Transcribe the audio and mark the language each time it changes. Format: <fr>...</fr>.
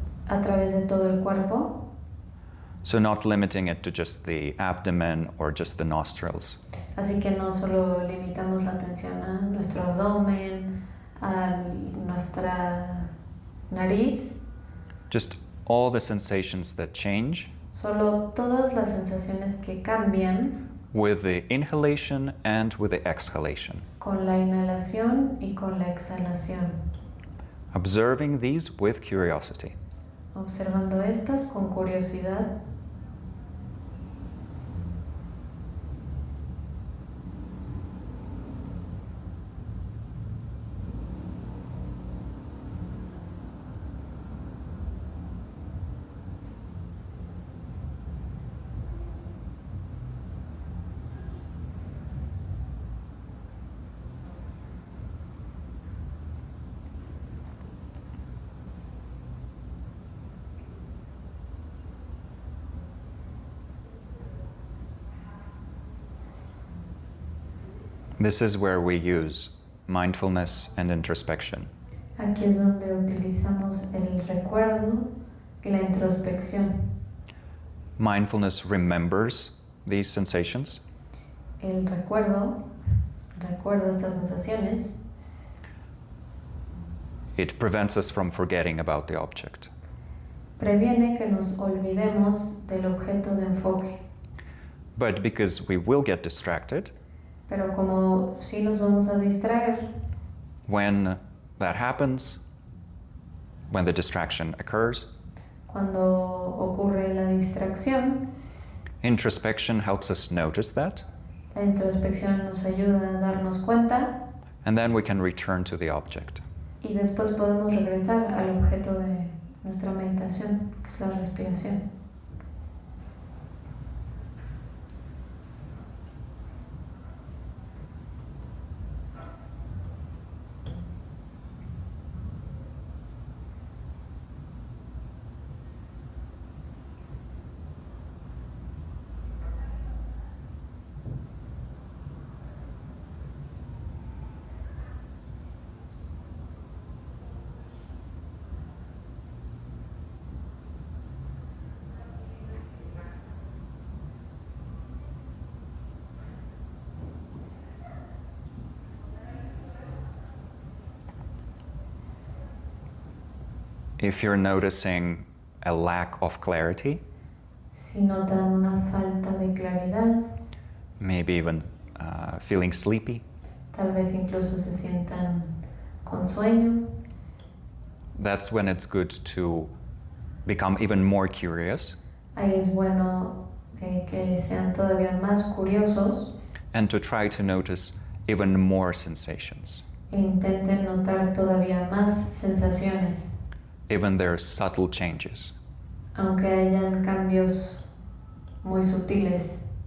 <es>A través de todo el cuerpo.</es> <en>So not limiting it to just the abdomen or just the nostrils.</en> <es>Así que no solo limitamos la atención a nuestro abdomen, a nuestra nariz,</es> <en>Just all the sensations that change</en> <es>solo todas las sensaciones que cambian</es> <en>with the inhalation and with the exhalation.</en> <es>con la inhalación y con la exhalación,</es> <en>Observing these with curiosity.</en> <es>observando estas con curiosidad.</es> <en>This is where we use mindfulness and introspection.</en> <es>Aquí es donde utilizamos el recuerdo y la introspección.</es> <en>Mindfulness remembers these sensations,</en> <es>El recuerdo estas sensaciones.</es> <en>it prevents us from forgetting about the object.</en> <es>Previene que nos olvidemos del objeto de enfoque.</es> <en>But because we will get distracted,</en> <es>Pero como sí nos vamos a distraer,</es> <en>when that happens, when the distraction occurs,</en> <es>cuando ocurre la distracción,</es> <en>introspection helps us notice that,</en> <es>la introspección nos ayuda a darnos cuenta</es> <en>and then we can return to the object.</en> <es>y después podemos regresar al objeto de nuestra meditación, que es la respiración.</es> <en>If you're noticing a lack of clarity,</en> <es>Si notan una falta de claridad,</es> <en>maybe even feeling sleepy,</en> <es>tal vez incluso se sientan con sueño,</es> <en>that's when it's good to become even more curious</en> <es>ahí es bueno que sean todavía más curiosos</es> <en>and to try to notice even more sensations,</en> <es>e intenten notar todavía más sensaciones,</es> <en>even their subtle changes.</en> <es>aunque hayan cambios muy sutiles.</es>